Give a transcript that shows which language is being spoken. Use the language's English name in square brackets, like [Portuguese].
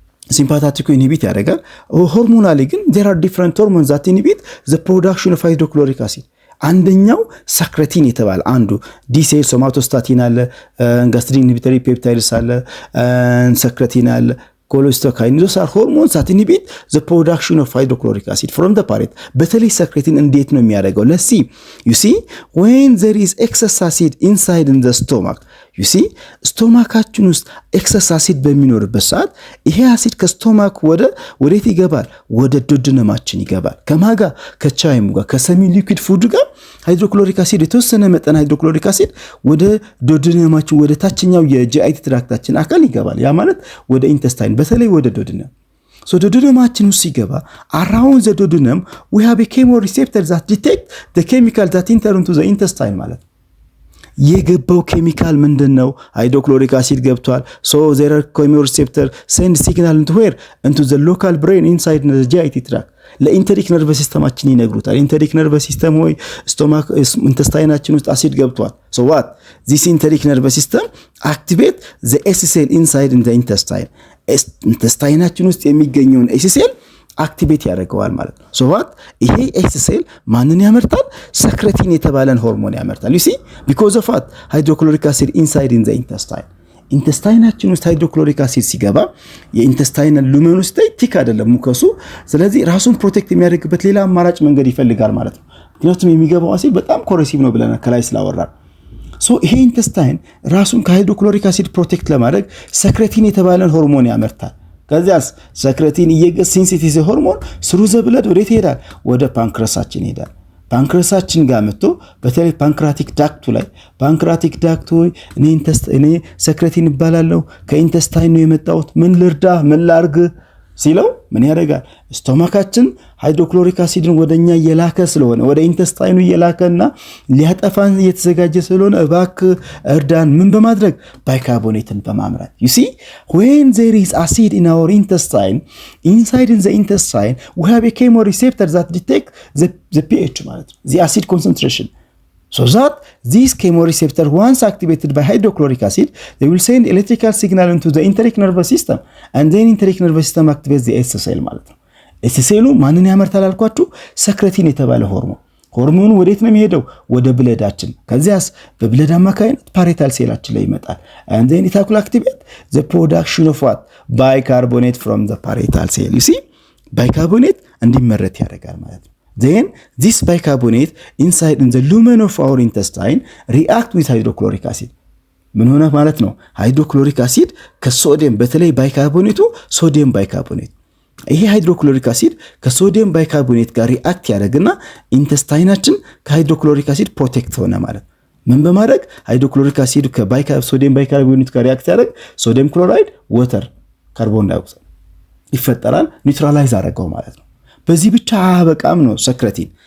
[Amharic] ሲምፓታቲክ ኢንሂቢት ያደርጋል። ሆርሞናሊ ግን [English] there are different hormones that inhibit the production of hydrochloric acid. [Amharic] አንደኛው ሰክሬቲን የተባለ አንዱ ዲሴል ሶማቶስታቲን አለ፣ ጋስትሪን ኢንሂቢተሪ ፔፕታይድስ አለ፣ ሰክሬቲን አለ፣ ኮሎስቶካይን [English] those are hormones that inhibit the production of hydrochloric acid from the parietal. [Amharic] በተለይ ሰክሬቲን እንዴት ነው የሚያደርገው? [English] let's see. You see, when there is excess acid inside in the stomach, you see, [Amharic] ስቶማካችን ውስጥ ኤክሰስ አሲድ በሚኖርበት ሰዓት ይሄ አሲድ ከስቶማክ ወዴት ይገባል? ወደ ዶድነማችን ይገባል። ከማጋ ከቻይሙ ጋር ከሰሚ ሊኩዊድ ፉድ ጋር ሃይድሮክሎሪክ አሲድ የተወሰነ መጠን ሃይድሮክሎሪክ አሲድ ወደ ዶድነማችን ወደ ታችኛው የጂአይቲ ትራክታችን አካል ይገባል። ያ ማለት ወደ ኢንተስታይን በተለይ ወደ ዶድነም so ዶድነማችን ውስጥ ሲገባ [English] around the duodenum we have a chemoreceptor that detect the chemical that enter into the intestine [Amharic] ማለት የገባው ኬሚካል ምንድነው? ሃይድሮክሎሪክ አሲድ ገብቷል። [English] so there are chemoreceptor send signal into where? into the local brain inside the GIT tract. [Amharic] ለኢንተሪክ ነርቨስ ሲስተማችን ይነግሩታል። ኢንተሪክ ነርቨስ ሲስተም ወይ ስቶማክ ኢንተስታይናችን ውስጥ አሲድ ገብቷል። so what? [English] this enteric nervous system activate the S cell inside in the intestine. [Amharic] ኢንተስታይናችን ውስጥ የሚገኘውን S cell አክቲቬት ያደርገዋል ማለት ነው። so what? ይሄ S cell ማንን ያመርታል? ሰክሬቲን የተባለን ሆርሞን ያመርታል። [English] you see, because of what? hydrochloric acid inside in the intestine. [Amharic] ኢንተስታይናችን ውስጥ ሃይድሮክሎሪክ አሲድ ሲገባ የኢንተስታይናል ሉመን ውስጥ ቲክ አይደለም ሙከሱ። ስለዚህ ራሱን ፕሮቴክት የሚያደርግበት ሌላ አማራጭ መንገድ ይፈልጋል ማለት ነው። ምክንያቱም የሚገባው አሲድ በጣም ኮሬሲቭ ነው ብለናል ከላይ ስላወራን። so ይሄ ኢንተስታይን ራሱን ከሃይድሮክሎሪክ አሲድ ፕሮቴክት ለማድረግ ሰክሬቲን የተባለን ሆርሞን ያመርታል። ከዚያስ ሰክሬቲን ሲንሲቲዝ ሆርሞን ስሩ ዘ ብለድ ወዴት ይሄዳል? ወደ ፓንክረሳችን ይሄዳል። ፓንክረሳችን ጋር መጥቶ በተለይ ፓንክራቲክ ዳክቱ ላይ ፓንክራቲክ ዳክቱ እኔ ሰክሬቲን ይባላለሁ ከኢንተስታይን ነው የመጣሁት ምን ልርዳ ምን ላርግ ሲለው ምን ያደርጋል? ስቶማካችን ሃይድሮክሎሪክ አሲድን ወደኛ እየላከ ስለሆነ ወደ ኢንተስታይኑ እየላከና ሊያጠፋን እየተዘጋጀ ስለሆነ እባክህ እርዳን ምን በማድረግ ባይካርቦኔትን በማምራት። [English] you see, when there is acid in our intestine, inside in the intestine we have a chemoreceptor that detect the pH [Amharic] ማለት ነው the acid concentration. [English] so that this chemoreceptor once activated by hydrochloric acid they will send electrical signal into the enteric nervous system and then enteric nervous system activates the S cell ማለት ነው። S cell ማንን ያመርታል አልኳችሁ? ሰክሬቲን የተባለ [Amharic] ሆርሞኑ ወዴት ነው የሚሄደው? ወደ ብለዳችን። ከዚያስ በብለድ አማካይነት parietal ሴላችን ላይ ይመጣል [English] and then it will activate the production of what? Bicarbonate from the parietal cell. you see bicarbonate እንዲመረት ያደርጋል ማለት ነው። then this bicarbonate inside in the lumen of our intestine react with hydrochloric acid. [Amharic] ምን ሆነ ማለት ነው? ሃይድሮክሎሪክ አሲድ ከሶዲየም በተለይ ባይካርቦኔቱ ሶዲየም ባይካርቦኔት ይሄ ሃይድሮክሎሪክ አሲድ ከሶዲየም ባይካርቦኔት ጋር ሪአክት ያደርግና ኢንተስታይናችን ከሃይድሮክሎሪክ አሲድ ፕሮቴክት ሆነ ማለት ምን በማድረግ ሃይድሮክሎሪክ አሲድ ሶዲየም ባይካርቦኔት ጋር ሪአክት ያደርግ ሶዲየም ክሎራይድ ወተር ካርቦን ዳይኦክሳይድ ይፈጠራል ኒውትራላይዝ አደረገው ማለት ነው። በዚህ ብቻ አበቃም ነው secretin.